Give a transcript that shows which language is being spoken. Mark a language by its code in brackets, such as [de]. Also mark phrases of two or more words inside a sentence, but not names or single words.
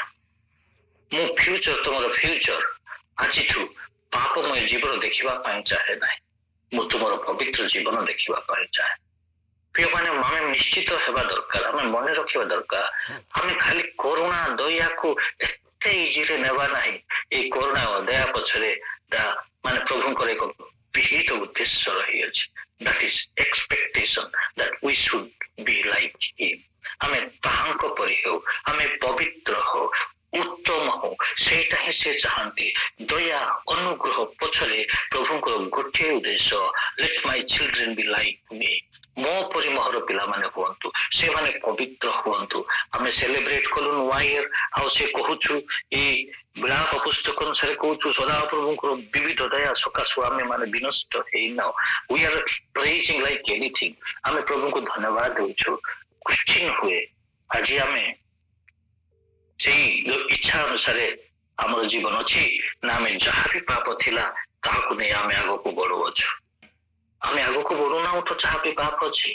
[or] ମୁଁ ଫ୍ୟୁଚର, ତୁମର ଫ୍ୟୁଚର ଆଜିଠୁ ପାପମୟ ଜୀବନ ଦେଖିବା ପାଇଁ ଚାହେଁ ନାହିଁ, ମୁଁ ତୁମର ପବିତ୍ର ଜୀବନ ଦେଖିବା ପାଇଁ ଚାହେଁ। ପ୍ରିୟମାନେ, ଆମେ ନିଶ୍ଚିତ ହେବା ଦରକାର, ଆମେ ମନେ ରଖିବା ଦରକାର, ଆମେ ଖାଲି କରୁଣା ଦୟାକୁ ଏତେ ଇଜିରେ ନେବା ନାହିଁ। ଏଇ କରୁଣା ଓ ଦୟା ପଛରେ ମାନେ ପ୍ରଭୁଙ୍କର ଏକ ବିହିତ ଉଦ୍ଦେଶ୍ୟ ରହିଅଛି। [en] That is expectation that we should be like him. [or] ଆମେ ତାହାଙ୍କ ପରି ହେଉ, ଆମେ ପବିତ୍ର ହଉ, ଉତ୍ତମ ହଉ, ସେଇଟା ହିଁ ସେ ଚାହାନ୍ତି। ଦୟା ଅନୁଗ୍ରହ ପଛରେ ପ୍ରଭୁଙ୍କର ଗୋଟିଏ ଉଦ୍ଦେଶ୍ୟ, [en] let my children be like me, [or] ମୋ ପରି ମୋହର ପିଲାମାନେ ହୁଅନ୍ତୁ, ସେମାନେ ପବିତ୍ର ହୁଅନ୍ତୁ। ଆମେ ସେଲିବ୍ରେଟ କଲୁ ନୂଆ ଇୟର, ଆଉ ସେ କହୁଛୁ ଏଇ ବିଳାପ ପୁସ୍ତକ ଅନୁସାରେ କହୁଛୁ, ସଦାପ୍ରଭୁଙ୍କର ବିବିଧ ଦୟା ସକାଶୁ ଆମେ ମାନେ ବିନଷ୍ଟ ହେଇନାଉ। [en] We are praising like anything. [or] ଆମେ ପ୍ରଭୁଙ୍କୁ ଧନ୍ୟବାଦ ଦେଉଛୁ। କ୍ୱେଶ୍ଚିନ ହୁଏ, ଆଜି ଆମେ ସେଇ ଇଚ୍ଛା ଅନୁସାରେ ଆମର ଜୀବନ ଅଛି ନା ଆମେ ଯାହା ବି ପାପ ଥିଲା ତାହାକୁ ନେଇ ଆମେ ଆଗକୁ ବଢୁଅଛୁ? ଆମେ ଆଗକୁ ବଢୁନାହୁଁ ତ ଯାହା ବି ପାପ ଅଛି।